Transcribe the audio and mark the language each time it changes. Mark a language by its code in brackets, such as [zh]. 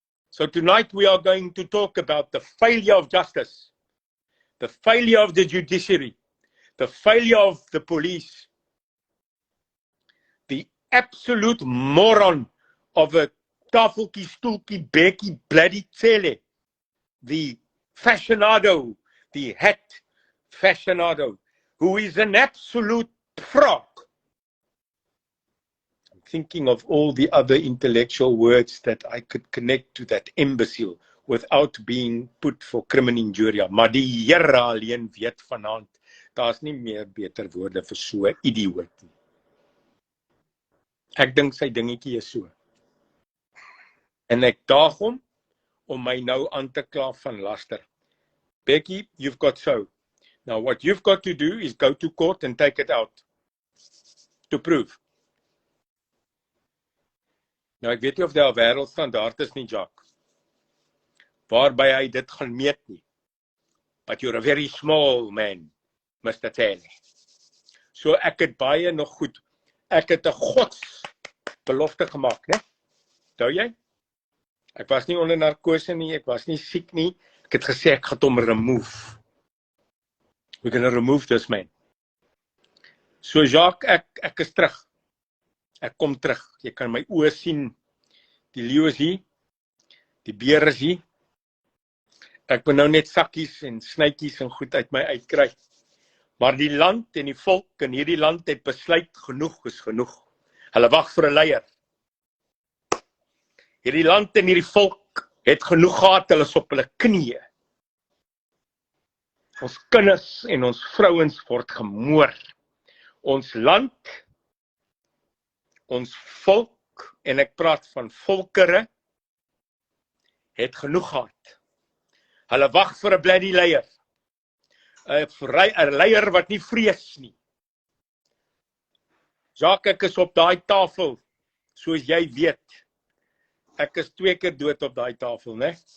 [en] So tonight we are going to talk about the failure of justice, the failure of the judiciary, the failure of the police, the absolute moron of a [af] tafeltjie, stoeltjie, bekkie, [en] bloody tsele, the fashionado, the hat fashionado, who is an absolute fraud. I'm thinking of all the other intellectual words that I could connect to that imbecile without being put for criminal injuria. [af] Maar die Here alleen weet vanaand, daar's nie meer beter woorde vir so 'n idioot nie. Ek dink sy dingetjie is so. En ek daag hom om my nou aan te kla van laster. [en] Becky, you've got so. Now what you've got to do is go to court and take it out. To prove. [af] Nou ek weet nie of daar 'n wêreldstandaard is nie, Jacques, waarby hy dit gaan meet nie. [en] But you're a very small man, Mr. [af] Taylor. So ek het baie nog goed. Ek het 'n godsbelofte gemaak, né? Onthou jy? Ek was nie onder narkose nie, ek was nie siek nie. Ek het gesê ek gaan hom remove. [en] We're going to remove this man. [af] So Jacques, ek is terug. Ek kom terug. Jy kan my oë sien. Die leeu is hier. Die beer is hier. Ek moet nou net sakkies en snytjies en goed uit my uitkry. Maar die land en die volk in hierdie land het besluit genoeg is genoeg. Hulle wag vir 'n leier. Hierdie land en hierdie volk het genoeg gehad, hulle is op hulle knieë. Ons kinders en ons vrouens word gemoor. Ons land, ons volk, en ek praat van volkere, het genoeg gehad. Hulle wag vir 'n bloody leier. 'n leier wat nie vrees nie. Jacques, ek is op daai tafel, soos jy weet. Ek is 2 keer dood op daai tafel, né?